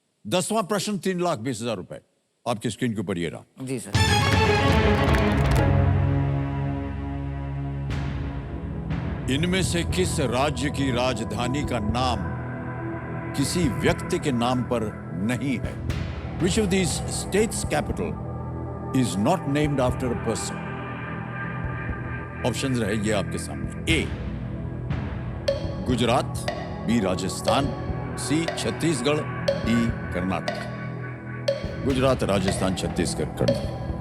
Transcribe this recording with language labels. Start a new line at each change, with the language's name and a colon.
Hindi: 10वां प्रश्न 3,20,000 रुपए आपकी स्क्रीन के ऊपर ये रहा। जी सर। इनमें से किस राज्य की राजधानी का नाम किसी व्यक्ति के नाम पर नहीं है?
English: Which of these states' capital is not named after a person?
Hindi: Options रहे ये आपके सामने। ए गुजरात, बी राजस्थान, सी छत्तीसगढ़, डी कर्नाटक। गुजरात, राजस्थान, छत्तीसगढ़, कर्नाटक।